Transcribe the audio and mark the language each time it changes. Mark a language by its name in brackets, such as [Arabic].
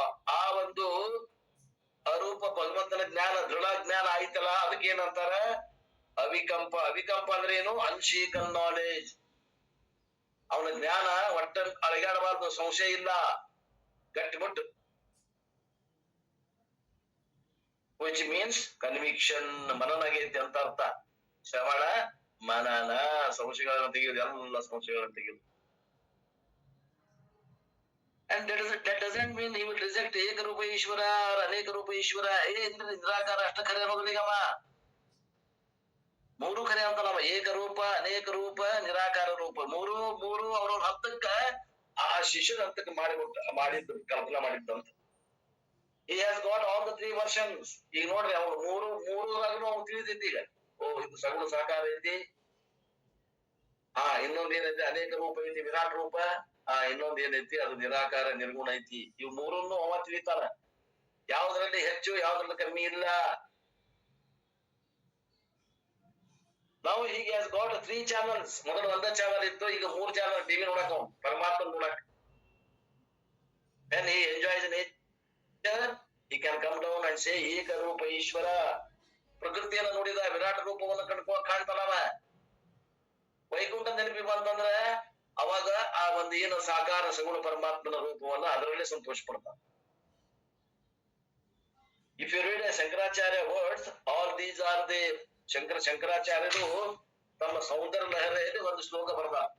[Kannada] ಆ ಒಂದು ಅರೂಪ ಭಗವಂತನ ಜ್ಞಾನ, ದೃಢ ಜ್ಞಾನ ಆಯ್ತಲ್ಲ, ಅದಕ್ಕೆ ಏನಂತಾರ? ಅವಿಕಂಪ. ಅವಿಕಂಪ ಅಂದ್ರೆ ಏನು? [English] Unshaken knowledge. [Kannada] ಅವನ ಜ್ಞಾನ ಒಟ್ಟ ಅಳಗಾಡಬಾರ್ದು, ಸಂಶಯ ಇಲ್ಲ, ಗಟ್ಟಿಮುಟ್ಟು. [English] which means conviction. [Kannada] ಮನನಾಗೈತಿ ಅಂತ ಅರ್ಥ. ಶ್ರವಣ ಮನನ, ಸಂಶಯಗಳನ್ನು ತೆಗೆಯುವುದು, ಎಲ್ಲ ಸಂಶಯಗಳನ್ನು ತೆಗೆಯುವುದು. [English] And that doesn't mean he will reject ಏಕರೂಪ ಈಶ್ವರ or ಅನೇಕ ರೂಪ ಈಶ್ವರ. [Kannada] ನಿರಾಕಾರ ಅಷ್ಟ ಖರೆ ಅನ್ನೋದು ನಿಗಮ. ಮೂರು ಖರೆ ಅಂತ ನಮ್ಮ ಏಕರೂಪ, ಅನೇಕ ರೂಪ, ನಿರಾಕಾರ ರೂಪ, ಮೂರು ಅವ್ರವ್ರ ಹತ್ತಕ್ಕ ಆ ಶಿಷ್ಯನ ಹತ್ತಕ್ಕೆ ಮಾಡಿದ್ದು ಕಲ್ಪನಾ ಮಾಡಿದ್ದಂತ. [English] He has got all the three versions. [Kannada] ಈಗ ನೋಡ್ರಿ, ಅವ್ರು ಮೂರಾಗ್ನು ಅವ್ನು ತಿಳಿದೈತಿ. ಈಗ ಇದು ಸಗುಣ ಸಾಕಾರ ಐತಿ, ಇನ್ನೊಂದ್ ಏನೈತಿ ಅನೇಕ ರೂಪ ಐತಿ, ವಿರಾಟ್ ರೂಪ, ಇನ್ನೊಂದ್ ಏನೈತಿ ಅದು ನಿರಾಕಾರ ನಿರ್ಗುಣ ಐತಿ. ಇವ್ ಮೂರನ್ನು ಅವ ತಿಳಿತಾನ. ಯಾವ್ದ್ರಲ್ಲಿ ಹೆಚ್ಚು ಯಾವ್ದ್ರಲ್ಲಿ ಕಮ್ಮಿ ಇಲ್ಲ. ನಾವು ಹೀಗೆ [English] Has got 3 channels. [Kannada] ಮೊದಲು ಒಂದೇ ಚಾನಲ್ ಇತ್ತು, ಈಗ 3 ಚಾನಲ್ ಟಿವಿ ನೋಡಕ್ ಪರಮಾತ್ಮ ನೋಡಕ್. [English] when he enjoys nature he can come down and say ಏಕ ರೂಪ ಈಶ್ವರ. [Kannada] ಪ್ರಕೃತಿಯನ್ನು ನೋಡಿದ ವಿರಾಟ ರೂಪವನ್ನು ಕಾಣ್ತಾನವ. ವೈಕುಂಠ ನೆನಪಿ ಬಂತಂದ್ರೆ ಅವಾಗ ಆ ಒಂದು ಏನು ಸಾಕಾರ ಸಗುಣ ಪರಮಾತ್ಮನ ರೂಪವನ್ನ ಅದರಲ್ಲಿ ಸಂತೋಷ ಪಡ್ತಾನೆ. [English] if you read Shankaracharya words, all these are the [Kannada] ಶಂಕರಾಚಾರ್ಯರು ತಮ್ಮ ಸೌಂದರ್ಯ ಲಹರಿಯಲ್ಲಿ ಒಂದು ಶ್ಲೋಕ ಬರೆದ.